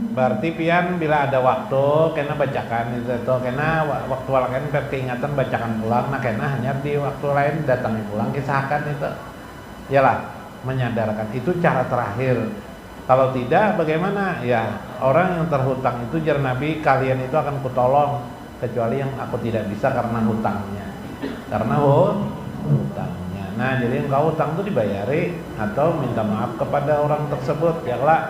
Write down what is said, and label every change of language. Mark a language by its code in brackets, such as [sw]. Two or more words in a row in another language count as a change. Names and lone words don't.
[bjn] berarti pian bila ada waktu kena bacakan itu kena waktu lain keingatan bacakan pulang, nah kena hanya di waktu lain datangi pulang kisahkan itu. [id] Yalah, menyadarkan itu cara terakhir. Kalau tidak bagaimana? Ya, orang yang terhutang itu jar Nabi, kalian itu akan kutolong kecuali yang aku tidak bisa karena hutangnya. Karena hutangnya. Nah, jadi engkau hutang itu dibayari atau minta maaf kepada orang tersebut, ya lah.